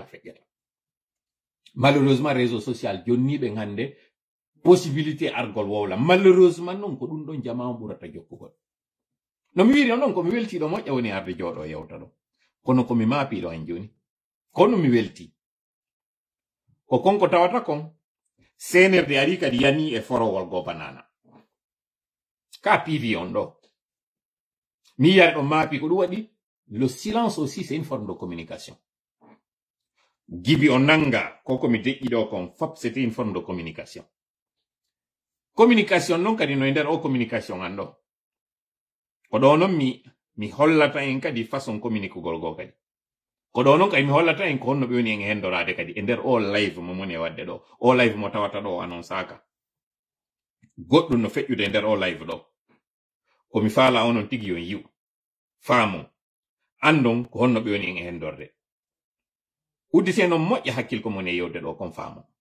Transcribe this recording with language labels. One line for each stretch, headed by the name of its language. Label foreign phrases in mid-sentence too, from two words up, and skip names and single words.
Fula: feƴƴata malheureusement
French: réseau social
Fula: jonni ɓen hande possibilité argol wowla malheureusement noon ko ɗum ɗon jama on ɓurata jokkugol no mi wiri noon komi weltiɗo moƴƴa woni arde jooɗo yewta ɗo kono komi maapiɗo hen joni kono mi welti ko konko tawata kon CNRD ari kadi yani e forowol go banana ka PV on ɗo mi yiyare ɗon maapi ko ɗum waɗi
French: le silence aussi c'est une forme de communication
Fula: gibi o nanga ko komi deƴƴi ɗo kon fop
French: c'était une forme de communication communication
Fula: noon kadi no e nder o communication an ɗo ko ɗo noon mi hollata en kadi façon communiquegol go kadi ko ɗo noon kadi mi hollata en ko honno ɓe woni en hendorade kadi e nder o live mo moni e wadde ɗo o live mo tawata ɗo annonsaka goɗɗum no feƴƴude e nder o live ɗo komi faala onon tigi yon yiw faamon andon ko honno ɓe woni en e hendorde uddite non moƴƴa hakkil ko mon e yewde ɗo kon faamon